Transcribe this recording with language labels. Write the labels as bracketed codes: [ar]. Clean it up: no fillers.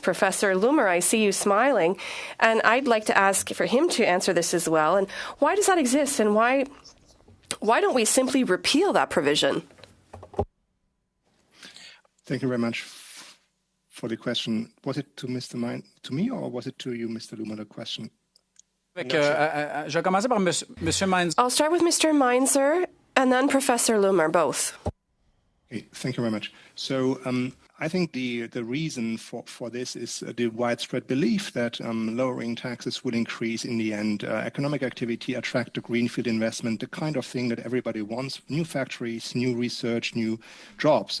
[en] Professor Loomer, I see you smiling, and I'd like to ask for him to answer this as well. And why does that exist, and why don't we simply repeal that provision? Thank you very much for the question. Was it to to me, or was it to you, Mr. Loomer, the question? [fr] Je vais commencer par Monsieur Meinzer. [en] I'll start with Mr. Meinzer and then Professor Loomer, both. Okay, thank you very much. So I think the reason for this is the widespread belief that lowering taxes will increase in the end economic activity, attract the greenfield investment, the kind of thing that everybody wants: new factories, new research, new jobs.